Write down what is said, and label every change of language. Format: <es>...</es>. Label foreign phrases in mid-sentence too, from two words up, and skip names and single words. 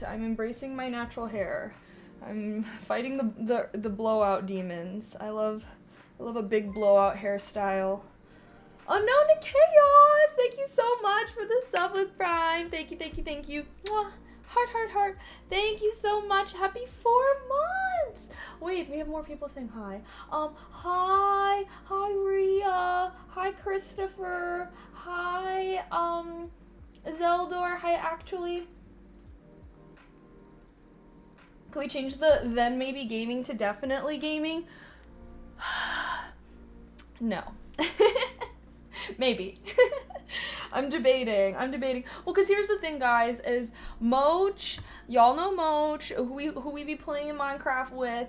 <en>I'm embracing my natural hair. I'm fighting the blowout demons. I love a big blowout hairstyle. Unknown to Chaos! Thank you so much for the sub with Prime. Thank you. Mwah. Heart. Thank you so much. Happy 4 months! Wait, we have more people saying hi. Hi Rhea. Hi Christopher. Hi, Zeldor. Hi, actually. Can we change the then maybe gaming to definitely gaming? No. Maybe. I'm debating. Well, because here's the thing, guys, is Moch, y'all know Moch, who we be playing Minecraft with.</en>